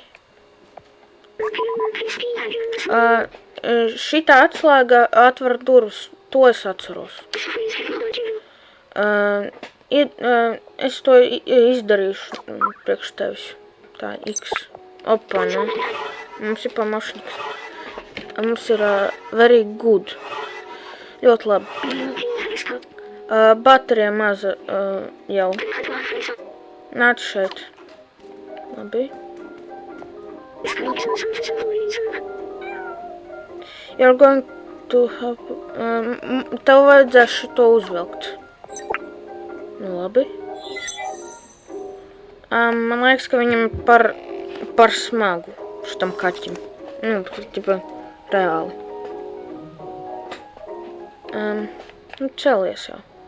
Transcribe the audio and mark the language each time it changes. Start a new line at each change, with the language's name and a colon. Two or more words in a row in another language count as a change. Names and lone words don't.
Latvian: Šitā atslēga atver durvis, to es atceros. Es to izdarīšu priekš tevis. Tā, X. Opa, ne? Mums ir pamašniks. Mums ir
English: very good.
Latvian: Ļoti labi. Baterija maza jau. Nāc šeit. Labi.
English: You're going to have...
Latvian: Tev vajadzēs šito uzvilkt. Nu, labi. Man liekas, ka viņam par smagu šitam kaķim. Nu, tipa, reāli. Nu, celies jau.